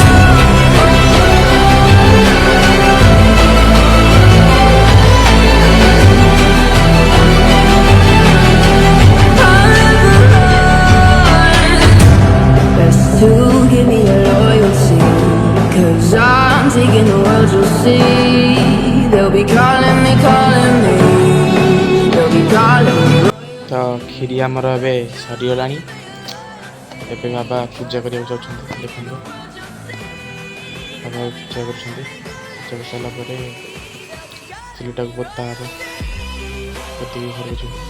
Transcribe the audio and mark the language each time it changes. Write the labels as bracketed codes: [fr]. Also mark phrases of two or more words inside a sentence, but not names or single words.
[en] to give me your loyalty, 'cause I'm taking the world, you'll see. They'll be calling me, they'll be calling me. [or] ତ କ୍ଷୀରି ଆମର ଏବେ ସରିଗଲାଣି। ଏବେ ବାବା ପୂଜା କରିବାକୁ ଯାଉଛନ୍ତି। ଦେଖନ୍ତୁ ବାବା ପୂଜା କରୁଛନ୍ତି। ପୂଜା କରିସାରିଲା ପରେ ଚୁଲିଟାକୁ ପୋତା ହେବ। ପୋତିକି ଘରକୁ ଯିବୁ।